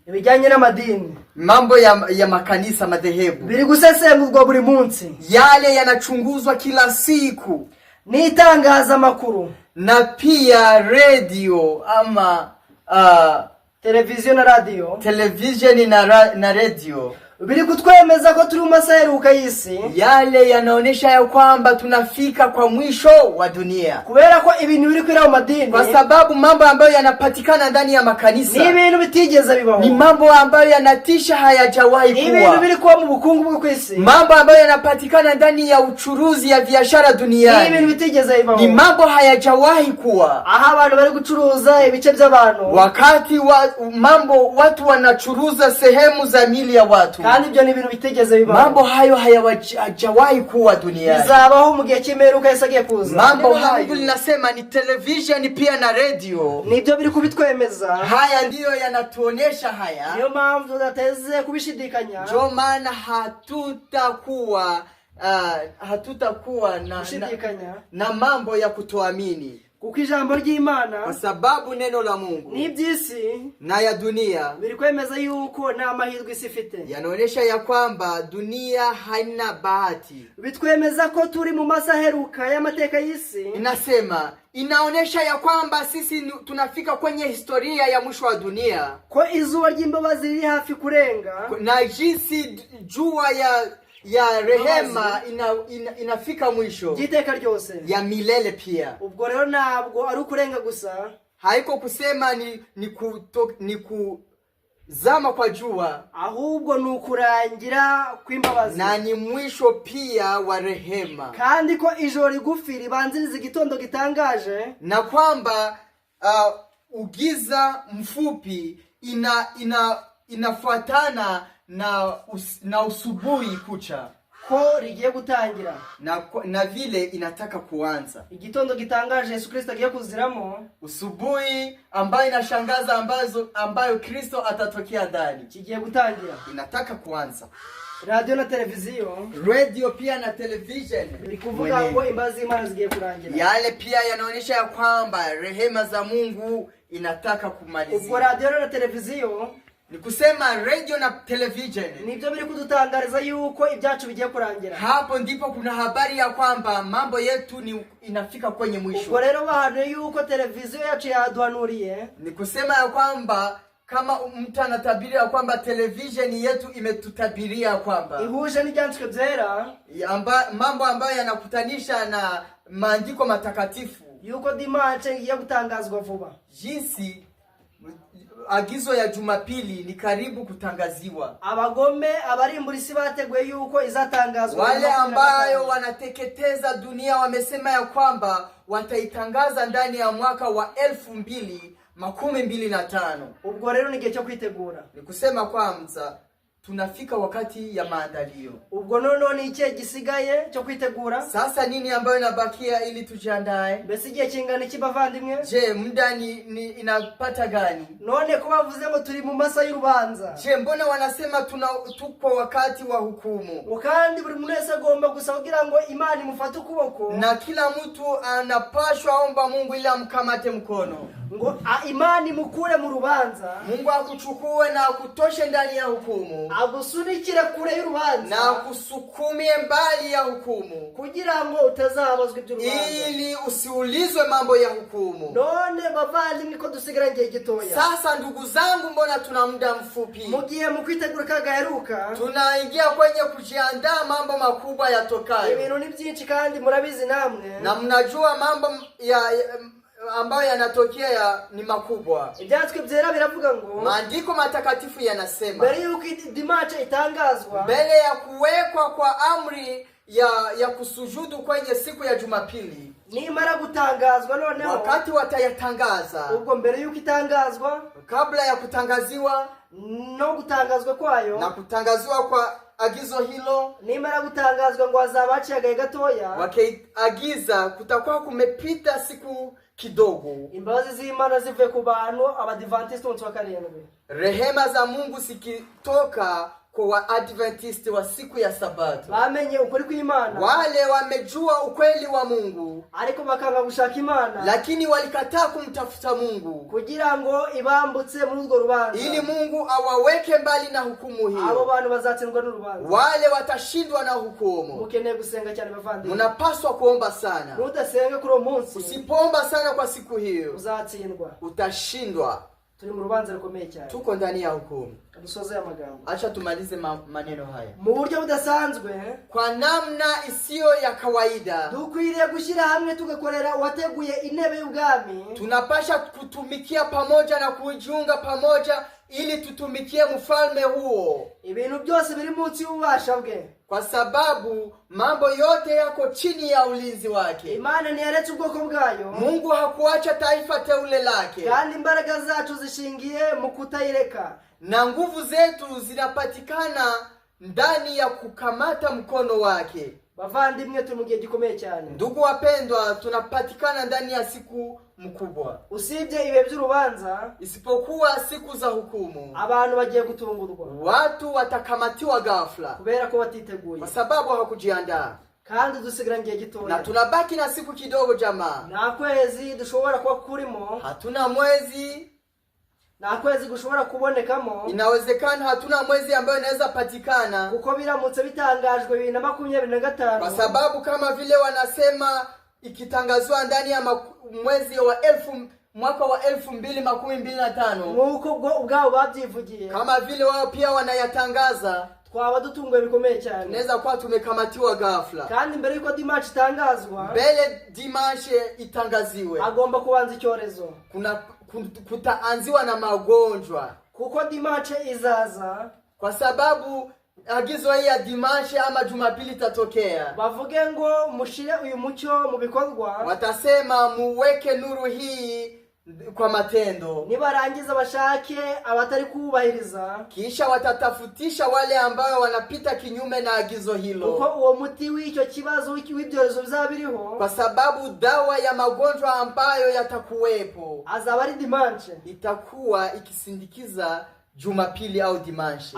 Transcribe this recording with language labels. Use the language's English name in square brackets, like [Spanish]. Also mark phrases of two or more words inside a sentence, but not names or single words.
[Kinyarwanda] ibijyanye n'amadini, [Swahili] mambo ya makanisa madhehebu [Kinyarwanda] biri gusesengurwa buri munsi, [Swahili] yale yanachunguzwa kila siku, [Kinyarwanda] n'itangazamakuru [Swahili] na pia radio ama [Kinyarwanda] televiziyo na radio, [Swahili] television na radio, [Kinyarwanda] biri kutwemeza ko turi mu masaheruka y'isi, [Swahili] yale yanaonesha ya kwamba tunafika kwa mwisho wa dunia, [Kinyarwanda] kubera ko ibintu biri kwira mu madini, [Swahili] kwa sababu mambo ambayo yanapatikana ndani ya makanisa [Kinyarwanda] ni ibintu bitigeze bibaho, [Swahili] ni mambo ambayo yanatisha, hayajawahi kuwa, [Kinyarwanda] ibintu biri kuwa mu bukungu bwo kwisi, [Swahili] mambo ambayo yanapatikana ndani ya uchuruzi ya biashara duniani, [Kinyarwanda] ni ibintu bitigeze bibaho, [Swahili] ni mambo hayajawahi kuwa, [Kinyarwanda] aha abantu bari gucuruza ibice by'abantu, [Swahili] wakati watu wanachuruza sehemu za mili ya watu, [Kinyarwanda] kandi ibyo ni ibintu bitigeze bibaho, [Swahili] mambo hayo hayajawahi kuwa duniani, [Kinyarwanda] bizabaho mu gihe cy'imperuka yasagiye kuza. [Swahili] mambo hayo linasema ni television pia na radio, [Kinyarwanda] nibyo biri kubitwemeza, [Swahili] haya ndiyo yanatuonesha haya, [Kinyarwanda] niyo mpamvu tudateze kubishidikanya, [Swahili] ndio maana hatutakuwa na mambo ya kutoamini, [Kinyarwanda] kuko ijambo ry'Imana, [Swahili] kwa sababu neno la Mungu [Kinyarwanda] n'iby'isi [Swahili] na ya dunia [Kinyarwanda] biri kwemeza yuko nta mahirwe isi ifite, [Swahili] yanaonesha ya kwamba dunia haina bahati, [Kinyarwanda] bitwemeza ko turi mu masaheruka y'amateka y'isi, [Swahili] inaonesha ya kwamba sisi tunafika kwenye historia ya mwisho wa dunia, [Kinyarwanda] ko izuba ry'imbabazi riri hafi kurenga, [Swahili] na jinsi jua ya rehema inafika mwisho [Kinyarwanda] giteka ryose [Swahili] ya milele pia. [Kinyarwanda] Ubwo rero ntabwo ari ukurenga gusa, [Swahili] haiko kusema ni kuzama kwa jua, [Kinyarwanda] ahubwo ni ukurangira kw'imbabazi, [Swahili] na ni mwisho pia wa rehema, [Kinyarwanda] kandi ko ijoro rigufi ribanziriza igitondo gitangaje, [Swahili] na kwamba ugiza mfupi inafuatana na usubuhi kucha, [Kinyarwanda] ko rigiye gutangira, [Swahili] na vile inataka kuanza [Kinyarwanda] igitondo gitangaje Yesu Kristo agiye kuziramo, [Swahili] usubuhi ambayo inashangaza, ambayo Kristo atatokea ndani, [Kinyarwanda] kigiye gutangira, [Swahili] inataka kuanza. [Kinyarwanda] radio na televiziyo, [Swahili] radio pia na television [Kinyarwanda] biri kuvuga ngo imbabazi z'Imana zigiye kurangira, [Swahili] yale pia yanaonesha ya kwamba rehema za Mungu inataka kumalizika. [Kinyarwanda] Ubwo radio na televiziyo, [Swahili] ni kusema radio na television, [Kinyarwanda] nibyo biri kudutangariza yuko ibyacu bigiye kurangira, [Swahili] hapo ndipo kuna habari ya kwamba mambo yetu inafika kwenye mwisho. [Kinyarwanda] Ubwo rero bahano yuko televiziyo yacu yaduhanuriye, [Swahili] ni kusema ya kwamba kama mtu anatabiria kwamba television yetu imetutabiria kwamba [Kinyarwanda] ihuje n'ibyanditswe byera, [Swahili] mambo ambayo yanakutanisha na maandiko matakatifu, [Kinyarwanda] yuko dimanche igiye gutangazwa vuba, [Swahili] jinsi agizo ya Jumapili ni karibu kutangaziwa, [Kinyarwanda] abagome abarimbura isi bateguye yuko izatangazwa, [Swahili] wale ambayo wanateketeza dunia wamesema ya kwamba wataitangaza ndani ya mwaka wa 2025. [Kinyarwanda] Ubwo rero ni gihe cyo kwitegura, [Swahili] ni kusema kwanza tunafika wakati ya maandalio. [Kinyarwanda] Ubwo noneho ni ikihe gisigaye cyo kwitegura? [Swahili] Sasa nini ambayo inabakia ili tujiandae? [Kinyarwanda] Mbese igihe kingana iki bavandimwe? [Swahili] Je, muda ni inapata gani? [Kinyarwanda] None ko bavuze ngo turi mu masa y'urubanza. [Swahili] Je, mbona wanasema tuko wakati wa hukumu? [Kinyarwanda] Kandi buri muntu wese agomba gusa kugira ngo Imana imufate ukuboko, [Swahili] na kila mtu anapashwa omba Mungu ili amkamate mkono, [Kinyarwanda] ngo Imana imukure mu rubanza, [Swahili] Mungu akuchukue na akutoshe ndani ya hukumu, [Kinyarwanda] agusunikire kure y'urubanza [Swahili] na akusukumie mbali ya hukumu, [Kinyarwanda] kugira ngo utazabazwa iby'urubanza, [Swahili] ili usiulizwe mambo ya hukumu. [Kinyarwanda] None bavandimwe ko dusigara ngiye gitoya. [Swahili] Sasa ndugu zangu, mbona tuna muda mfupi? [Kinyarwanda] Mugiye mu kwitegura kagaheruka, [Swahili] tunaingia kwenye kujiandaa mambo makubwa yatokayo. [Kinyarwanda] Ibintu ni byinshi kandi murabizi namwe, [Swahili] na mnajua mambo ambayo yanatokea ni makubwa. [Kinyarwanda] Ibyanditswe byera biravuga ngo, [Swahili] maandiko matakatifu yanasema, [Kinyarwanda] mbere yuko dimanche itangazwa, [Swahili] mbele ya kuwekwa kwa amri ya kusujudu kwenye siku ya Jumapili, [Kinyarwanda] nimara gutangazwa noneho, [Swahili] wakati watayatangaza, [Kinyarwanda] ubwo mbere yuko itangazwa, [Swahili] kabla ya kutangaziwa [Kinyarwanda] no gutangazwa kwayo, [Swahili] na kutangaziwa kwa agizo hilo, [Kinyarwanda] nimara gutangazwa ngo azabaciye gatoya, [Swahili] wakiagiza kutakuwa kumepita siku kidogo, [Kinyarwanda] imbabazi z'Imana zive ku bantu abadivantiste umunsi wa karindwi, [Swahili] rehema za Mungu sikitoka kwa Waadventist wa siku ya Sabato. [Kinyarwanda] bamenye ukuri kw'Imana, [Swahili] Wale wamejua ukweli wa Mungu, [Kinyarwanda] ariko bakanga gushaka Imana, [Swahili] lakini walikataa kumtafuta Mungu [Kinyarwanda] kugira ngo ibambutse muri urwo rubanza, [Swahili] ili Mungu awaweke mbali na hukumu [Kinyarwanda] abo [Swahili] hiyo. [Kinyarwanda] bantu bazatsindwa n'urubanza. [Swahili] Wale watashindwa na hukumu. [Kinyarwanda] Mukeneye gusenga cyane bavandimwe. [Swahili] Munapaswa kuomba sana. [Kinyarwanda] Nudasenga kuri uwo munsi, [Swahili] Usipoomba sana kwa siku hiyo, [Kinyarwanda] uzatsindwa. [Swahili] utashindwa. [Kinyarwanda] Turi mu rubanza rukomeye cyane. [Swahili] Tuko ndani ya hukumu. [Kinyarwanda] Dusoze aya magambo. [Swahili] Acha tumalize maneno haya. [Kinyarwanda] Mu buryo budasanzwe, [Swahili] Kwa namna isiyo ya kawaida, [Kinyarwanda] dukwiriye gushyira hamwe tugakorera uwateguye intebe y'ubwami. [Swahili] tunapasha kutumikia pamoja na kujiunga pamoja ili tutumikie mfalme huo, [Kinyarwanda] Ibintu byose biri munsi y'ububasha bwe. [Swahili] kwa sababu mambo yote yako chini ya ulinzi wake. [Kinyarwanda] Imana ntiyaretse ubwoko bwayo, [Swahili] Mungu hakuacha taifa teule lake, [Kinyarwanda] kandi imbaraga zacu zishingiye mu kutayireka. [Swahili] na nguvu zetu zinapatikana ndani ya kukamata mkono wake. [Kinyarwanda] Bavandimwe, turi mu gihe gikomeye cyane. [Swahili] Ndugu wapendwa, tunapatikana ndani ya siku mkubwa. [Kinyarwanda] Usibye ibihe by'urubanza, [Swahili] Isipokuwa siku za hukumu, [Kinyarwanda] abantu bagiye gutungurwa [Swahili] watu watakamatiwa ghafla [Kinyarwanda] kubera ko batiteguye, [Swahili] kwa sababu hawakujiandaa. [Kinyarwanda] kandi dusigara ngiye [Swahili] Na [Kinyarwanda] gitoya. [Swahili] tunabaki na siku kidogo jamaa. [Kinyarwanda] Nta kwezi dushobora kuba kurimo, [Swahili] Hatuna mwezi, [Kinyarwanda] nta kwezi gushobora kubonekamo, [Swahili] inawezekana hatuna mwezi ambayo inaweza patikana, [Kinyarwanda] kuko biramutse bitangajwe 2025, [Swahili] kwa sababu kama vile wanasema ikitangazwa ndani ya mwezi wa mwaka wa 2025, [Kinyarwanda] nk'uko ubwabo babyivugiye, [Swahili] kama vile wao pia wanayatangaza, [Kinyarwanda] twaba dutunguwe bikomeye cyane. [Swahili] tunaweza kuwa tumekamatiwa ghafla. [Kinyarwanda] Kandi mbere yuko dimanche itangazwa, [Swahili] Mbele dimanche itangaziwe, [Kinyarwanda] agomba kubanza icyorezo, [Swahili] kutaanziwa na magonjwa, [Kinyarwanda] kuko dimanche izaza, [Swahili] kwa sababu agizo hii ya dimanche ama Jumapili itatokea. [Kinyarwanda] bavuge ngo mushire uyu mucyo mu bikorwa, [Swahili] Watasema muweke nuru hii kwa matendo, [Kinyarwanda] nibarangiza bashake abatari kubahiriza, [Swahili] kisha watatafutisha wale ambao wanapita kinyume na agizo [Kinyarwanda] kuko [Swahili] hilo, [Kinyarwanda] uwo muti w'icyo kibazo w'ibyorezo bizaba biriho [Swahili] kwa sababu dawa ya magonjwa ambayo yatakuwepo [Kinyarwanda] azaba ari dimanche. [Swahili] itakuwa ikisindikiza Jumapili au dimanche.